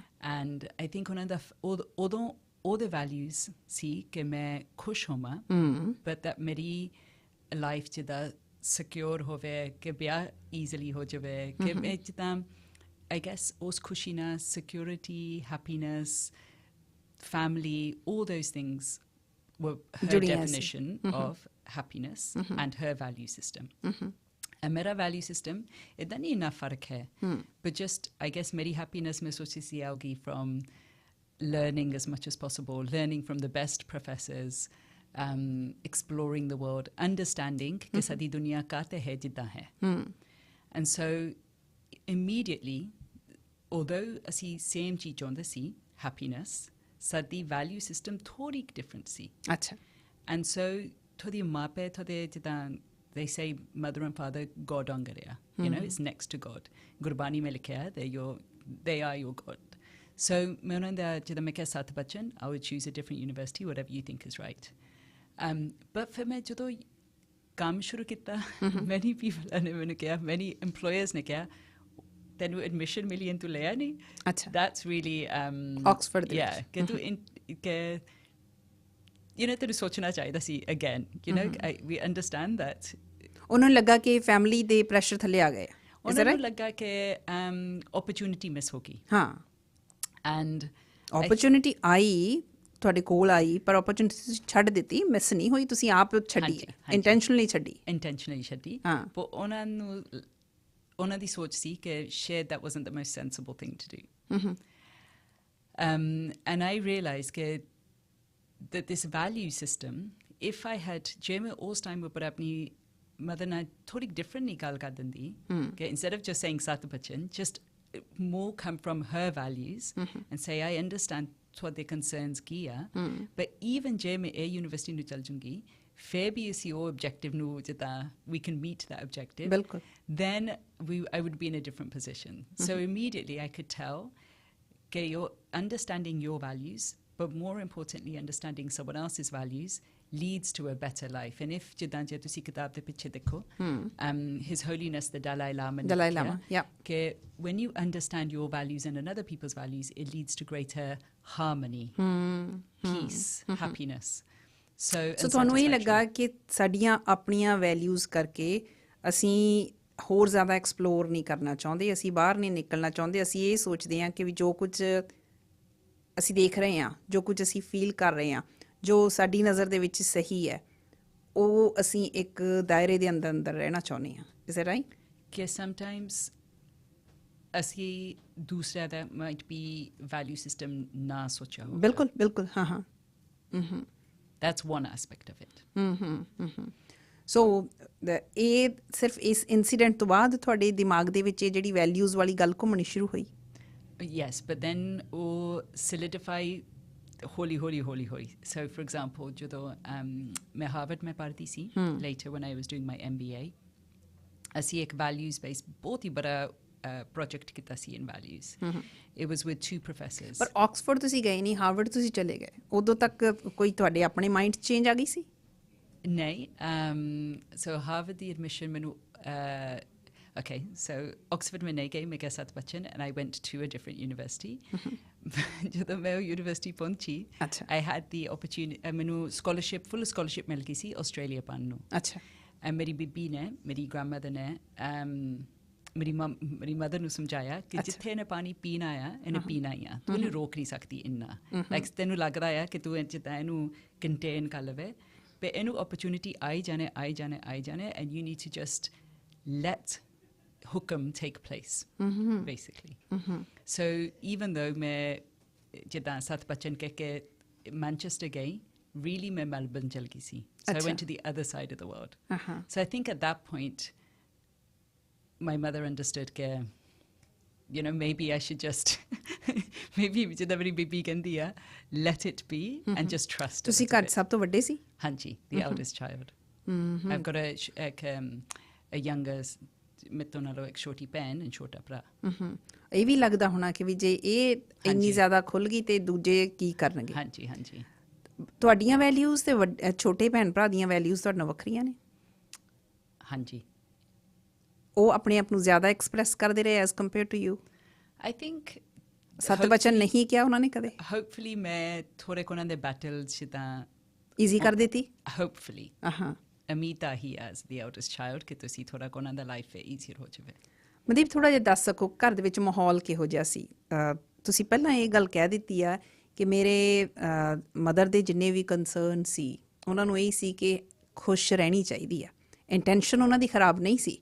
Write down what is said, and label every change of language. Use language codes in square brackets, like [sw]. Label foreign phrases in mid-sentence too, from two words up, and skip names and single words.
[en] and I think [pa] ਉਹਨਾਂ ਦਾ ਉਦੋਂ ਉਹਦੇ ਵੈਲਿਊਜ਼ ਸੀ ਕਿ ਮੈਂ ਖੁਸ਼ ਹੋਵਾਂ, [en] but that [pa] ਮੇਰੀ ਲਾਈਫ 'ਚ ਦਾ ਸਿਕਿਉਰ ਹੋਵੇ, ਕਿ ਵਿਆਹ ਈਜ਼ਲੀ ਹੋ ਜਾਵੇ, ਕਿ ਮੈਂ ਜਿੱਦਾਂ [en] I guess [pa] ਉਸ ਖੁਸ਼ੀ ਨਾਲ [en] security, happiness, family, all those things were her definition of happiness and her value system. [pa] And mera [en] value system [pa] ਇੱਦਾਂ ਨਹੀਂ ਇੰਨਾ ਫ਼ਰਕ ਹੈ, [en] but just I guess meri happiness [pa] ਮੈਂ ਸੋਚੀ ਸੀ ਆਊਗੀ [en] from learning as much as possible, learning from the best professors, exploring the world, understanding [pa] ਕਿ ਸਾਰੀ ਦੁਨੀਆ ਕਾ ਤੇ ਹੈ ਜਿੱਦਾਂ ਹੈ। [en] And so immediately, although ਅਸੀਂ same [pa] ਚੀਜ਼ ਚਾਹੁੰਦੇ ਸੀ, [en] happiness, ਸਾਡੀ value system ਥੋੜੀ different ਸੀ। [pa] ਅੱਛਾ। [en] And so [pa] ਤੁਹਾਡੇ ਮਾਪੇ, ਤੁਹਾਡੇ ਜਿੱਦਾਂ [en] they say mother and father God [pa] ਵਾਂਗਰ ਆ, [en] you know, it's next to God। [pa] ਗੁਰਬਾਣੀ में ਲਿਖਿਆ ਹੈ [en] they are your God। [pa] So ਮੈਂ ਉਹਨਾਂ ਦਾ ਜਿੱਦਾਂ ਮੈਂ ਕਿਹਾ 7 ਬਚਨ, [en] I would choose a different university, whatever you think is right। [pa] but ਫਿਰ ਮੈਂ ਜਦੋਂ ਕੰਮ ਸ਼ੁਰੂ ਕੀਤਾ, [en] many people [pa] ਨੇ ਮੈਨੂੰ ਕਿਹਾ, [en] many employers [pa] ਨੇ ਕਿਹਾ ਤੈਨੂੰ ਐਡਮਿਸ਼ਨ ਮਿਲੀ ਤੂੰ ਲਿਆ ਨਹੀਂ। ਅੱਛਾ। [en] that's really [pa] ਆਕਸਫੋਰਡ ਦੇ [en] yeah [pa] ਕਿ ਤੂੰ ਕਿ [en] you know [pa] ਤੈਨੂੰ ਸੋਚਣਾ ਚਾਹੀਦਾ ਸੀ [en] again, you know, we understand that। [pa] ਉਹਨਾਂ ਨੂੰ ਲੱਗਾ ਕਿ ਫੈਮਿਲੀ ਦੇ ਪ੍ਰੈਸ਼ਰ ਥੱਲੇ ਆ ਗਏ, ਉਹਨਾਂ ਨੂੰ ਲੱਗਾ ਕਿ [en] opportunity miss [pa] ਹੋ ਗਈ। ਹਾਂ। ਐਂਡ ਓਪਰਚੁਨਿਟੀ ਆਈ, ਤੁਹਾਡੇ ਕੋਲ ਆਈ, ਪਰ ਓਪਰਚੁਨਿਟੀ ਤੁਸੀਂ ਛੱਡ ਦਿੱਤੀ, ਮਿਸ ਨਹੀਂ ਹੋਈ, ਤੁਸੀਂ ਆਪ ਛੱਡੀ, ਇੰਟੈਂਸ਼ਨਲੀ ਛੱਡੀ। ਹਾਂ। ਪਰ ਉਹਨਾਂ ਦੀ ਸੋਚ ਸੀ ਕਿ ਸ਼ਾਇਦ [en] that wasn't the most sensible thing to do। and I realized that this value system, if I had, [pa] ਜੇ ਮੈਂ ਉਸ ਟਾਈਮ ਉੱਪਰ ਆਪਣੀ mother ਨਾਲ ਥੋੜੀ different ਨਹੀਂ ਗੱਲ ਕਰ ਦਿੰਦੀ ਕਿ [en] instead of just saying [pa] ਸਤ ਬਚਨ, [en] just more come from her values and say I understand ਤੁਹਾਡੇ concerns [pa] ਕੀ ਆ, [en] but even [pa] ਜੇ ਮੈਂ ਇਹ ਯੂਨੀਵਰਸਿਟੀ ਨੂੰ ਚਲ ਜੂੰਗੀ ਫਿਰ ਵੀ ਅਸੀਂ ਉਹ objective ਨੂੰ ਜਿੱਦਾਂ [en] we can meet that objective, [pa] ਬਿਲਕੁਲ, [en] then I would be in a different position. So immediately I could tell that you're understanding your values, but more importantly understanding someone else's values leads to a better life. And if [pa] ਜਿੱਦਾਂ ਜੇ ਤੁਸੀਂ ਕਿਤਾਬ ਦੇ ਪਿੱਛੇ ਦੇਖੋ [en] His Holiness the Dalai Lama [pa] ਨੇ ਕਿਹਾ ਕਿ [en] when you understand your values and another people's values, it leads to greater harmony, peace, happiness. So [pa] ਤੁਹਾਨੂੰ ਇਹ ਲੱਗਾ ਕਿ ਸਾਡੀਆਂ ਆਪਣੀਆਂ ਵੈਲਿਊਜ਼ ਕਰਕੇ ਅਸੀਂ ਹੋਰ ਜ਼ਿਆਦਾ ਐਕਸਪਲੋਰ ਨਹੀਂ ਕਰਨਾ ਚਾਹੁੰਦੇ, ਅਸੀਂ ਬਾਹਰ ਨਹੀਂ ਨਿਕਲਣਾ ਚਾਹੁੰਦੇ, ਅਸੀਂ ਇਹ ਸੋਚਦੇ ਹਾਂ ਕਿ ਵੀ ਜੋ ਕੁਝ ਅਸੀਂ ਦੇਖ ਰਹੇ ਹਾਂ, ਜੋ ਕੁਝ ਅਸੀਂ ਫੀਲ ਕਰ ਰਹੇ ਹਾਂ, ਜੋ ਸਾਡੀ ਨਜ਼ਰ ਦੇ ਵਿੱਚ ਸਹੀ ਹੈ, ਉਹ ਅਸੀਂ ਇੱਕ ਦਾਇਰੇ ਦੇ ਅੰਦਰ ਰਹਿਣਾ ਚਾਹੁੰਦੇ ਹਾਂ. [en] is it right? [pa] ਕਿ ਸਮਟਾਈਮਸ ਅਸੀਂ ਦੂਸਰਿਆਂ ਦਾ [en] might be value system [pa] ਨਾ ਸੋਚਿਆ ਹੋਵੇ. ਬਿਲਕੁਲ ਬਿਲਕੁਲ, ਹਾਂ ਹਾਂ. [en] That's one aspect of it. [pa] ਸੋ ਇਹ ਸਿਰਫ ਇਸ ਇਨਸੀਡੈਂਟ ਤੋਂ ਬਾਅਦ ਤੁਹਾਡੇ ਦਿਮਾਗ ਦੇ ਵਿੱਚ ਇਹ ਜਿਹੜੀ ਵੈਲਿਊਜ਼ ਵਾਲੀ ਗੱਲ ਘੁੰਮਣੀ ਸ਼ੁਰੂ ਹੋਈ? [en] Yes, but then ਉਹ solidify ਹੌਲੀ. So for example, [pa] ਜਦੋਂ ਮੈਂ ਹਾਰਵਰਡ ਮੈਂ ਪੜ੍ਹਦੀ ਸੀ, [en] later when I was doing my MBA, [pa] ਅਸੀਂ ਇੱਕ [en] values based [pa] ਬਹੁਤ ਹੀ ਬੜਾ [en] project [pa] ਕੀਤਾ ਸੀ [en] in values. It was with 2 professors. [pa] ਪਰ ਆਕਸਫੋਰਡ ਤੁਸੀਂ ਗਏ ਨਹੀਂ, ਹਾਰਵਰਡ ਤੁਸੀਂ ਚਲੇ ਗਏ, ਉਦੋਂ ਤੱਕ ਕੋਈ ਤੁਹਾਡੇ ਆਪਣੇ ਮਾਈਂਡ 'ਚ ਚੇਂਜ ਆ ਗਈ ਸੀ? ਨਹੀਂ. So ਹਾਰਵਰਡ ਦੀ ਐਡਮਿਸ਼ਨ ਮੈਨੂੰ [en] okay, so [pa] Oxford ਮੈਂ ਨਹੀਂ ਗਈ, ਮੈਂ ਗਿਆ ਸਤ ਬਚਨ [en] and I went to a different university. [pa] ਜਦੋਂ ਮੈਂ ਉਹ ਯੂਨੀਵਰਸਿਟੀ ਪਹੁੰਚੀ, [en] I had the opportunity, [pa] ਮੈਨੂੰ [en] full scholarship [pa] ਮਿਲ ਗਈ ਸੀ ਆਸਟ੍ਰੇਲੀਆ ਪਾਉਣ ਨੂੰ. ਅੱਛਾ. ਮੇਰੀ ਬੀਬੀ ਨੇ, ਮੇਰੀ ਗ੍ਰੈਂਡਮਦਰ ਨੇ ਮੇਰੀ ਮਦਰ ਨੂੰ ਸਮਝਾਇਆ ਕਿ ਜਿੱਥੇ ਇਹਨੇ ਪਾਣੀ ਪੀਣਾ ਆ ਇਹਨੇ ਪੀਣਾ ਹੀ ਆ, ਤੂੰ ਇਹਨੂੰ ਰੋਕ ਨਹੀਂ ਸਕਦੀ ਇੰਨਾ. ਲਾਈਕ ਤੈਨੂੰ ਲੱਗਦਾ ਆ ਕਿ ਤੂੰ ਜਿੱਦਾਂ ਇਹਨੂੰ ਕੰਟੇਨ ਕਰ ਲਵੇ, but ਇਹਨੂੰ opportunity ਆਈ ਜਾਣੇ [en] and you need to just let hukum take place, basically. So even though [pa] ਮੈਂ ਜਿੱਦਾਂ ਸਤ ਬਚਨ ਕਹਿ ਕੇ ਮੈਨਚੈਸਟਰ ਗਈ, really ਮੈਂ ਮੈਲਬਰਨ ਚਲ ਗਈ ਸੀ. [en] So I went to the other side of the world. So I think at that point my mother understood that, you know, maybe I should just maybe [pa] ਜਿੱਦਾਂ ਮੇਰੀ ਬੀਬੀ ਕਹਿੰਦੀ ਆ, [en] let it be and just trust. [pa] ਤੁਸੀਂ ਘਰ ਸਭ ਤੋਂ ਵੱਡੇ ਸੀ? ਹਾਂਜੀ, [en] the eldest child. I've got a younger, [pa] ਮੇਰੇ ਤੋਂ ਨਾਲੋਂ ਇੱਕ ਛੋਟੀ ਭੈਣ and ਛੋਟਾ ਭਰਾ. ਇਹ ਵੀ ਲੱਗਦਾ ਹੋਣਾ ਕਿ ਵੀ ਜੇ ਇਹ ਇੰਨੀ ਜ਼ਿਆਦਾ ਖੁੱਲ ਗਈ ਤੇ ਦੂਜੇ ਕੀ ਕਰਨਗੇ? ਹਾਂਜੀ. ਤੁਹਾਡੀਆਂ ਵੈਲਿਊਜ਼ ਤੇ ਛੋਟੇ ਭੈਣ ਭਰਾ ਦੀਆਂ ਵੈਲਿਊਜ਼ ਤੁਹਾਡੇ ਨਾਲ ਵੱਖਰੀਆਂ ਨੇ? ਹਾਂਜੀ. ਉਹ ਆਪਣੇ ਆਪ ਨੂੰ ਜ਼ਿਆਦਾ ਐਕਸਪ੍ਰੈਸ ਕਰਦੇ ਰਹੇ [en] as compare to you? I think [pa] ਸਤ ਬਚਨ ਨਹੀਂ ਕਿਹਾ ਉਹਨਾਂ ਨੇ ਕਦੇ? Hopefully ਮੈਂ ਥੋੜੇ ਉਹਨਾਂ ਦੇ ਬੈਟਲਸ ਜਿੱਦਾਂ ਈਜ਼ੀ ਕਰ ਦਿੱਤੀ? [en] Hopefully. [pa] ਅਮੀਤਾ ਹੀ [en] as the eldest child [pa] ਕਿ ਤੁਸੀਂ ਥੋੜਾ ਉਹਨਾਂ ਦਾ [en] life easier [pa] ਹੋ ਜਾਵੇ. ਮਨਦੀਪ, ਥੋੜਾ ਜਿਹਾ ਦੱਸ ਸਕੋ ਘਰ ਦੇ ਵਿੱਚ ਮਾਹੌਲ ਕਿਹੋ ਜਿਹਾ ਸੀ? ਤੁਸੀਂ ਪਹਿਲਾਂ ਇਹ ਗੱਲ ਕਹਿ ਦਿੱਤੀ ਆ ਕਿ ਮੇਰੇ ਮਦਰ ਦੇ ਜਿੰਨੇ ਵੀ ਕੰਸਰਨ ਸੀ ਉਹਨਾਂ ਨੂੰ ਇਹ ਸੀ ਕਿ ਖੁਸ਼ ਰਹਿਣੀ ਚਾਹੀਦੀ ਆ, ਇੰਟੈਂਸ਼ਨ ਉਹਨਾਂ ਦੀ ਖਰਾਬ ਨਹੀਂ ਸੀ.